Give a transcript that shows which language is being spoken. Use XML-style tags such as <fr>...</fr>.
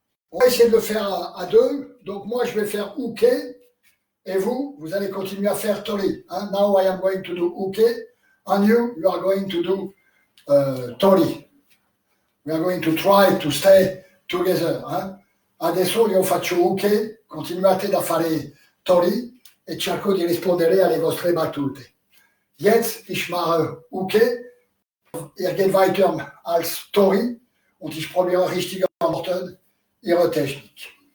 <fr>On va essayer de le faire à deux. Donc moi, je vais faire Uke. Et vous allez continuer à faire Tori.</fr> <en>Hein? Now I am going to do Uke. And you are going to do Tori. We are going to try to stay together. Hein?</en> <it>Adesso io faccio Uke, continuate a fare Tori e cerco di rispondere alle vostre battute.</it> <de>Jetzt ich mache Uke, ihr geht weiter als Tori und ich probiere richtige Worte ihre Technik.</de>